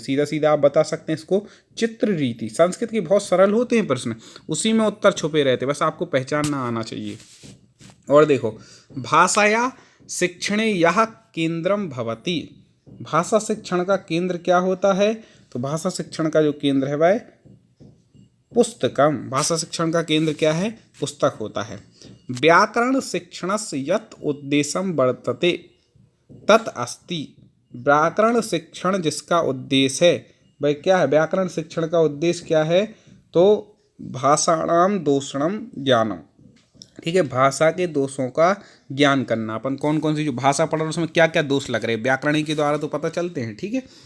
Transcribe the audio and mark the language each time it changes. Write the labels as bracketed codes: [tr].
[hi] सीधा सीधा आप बता सकते हैं इसको चित्र रीति। संस्कृत के बहुत सरल होते हैं प्रश्न, उसी में उत्तर छुपे रहते, बस आपको पहचानना आना चाहिए। और देखो, [sa] भाषाया शिक्षणे यह केंद्रम भवति। [hi] भाषा शिक्षण का केंद्र क्या होता है? तो भाषा शिक्षण का जो केंद्र है वह पुस्तकम। भाषा शिक्षण का केंद्र क्या है? पुस्तक होता है। [sa] व्याकरण शिक्षणस्य यत् उद्देश्यम वर्तते तत् अस्ति। [hi] व्याकरण शिक्षण जिसका उद्देश्य है वह क्या है? व्याकरण शिक्षण का उद्देश्य क्या है? तो [sa] भाषाणाम दोषणम ज्ञानम। [hi] ठीक है। भाषा के दोषों का ज्ञान करना। अपन कौन कौन सी जो भाषा पढ़ रहे हैं उसमें क्या क्या दोष लग रहे हैं व्याकरण के द्वारा तो पता चलते हैं। ठीक है।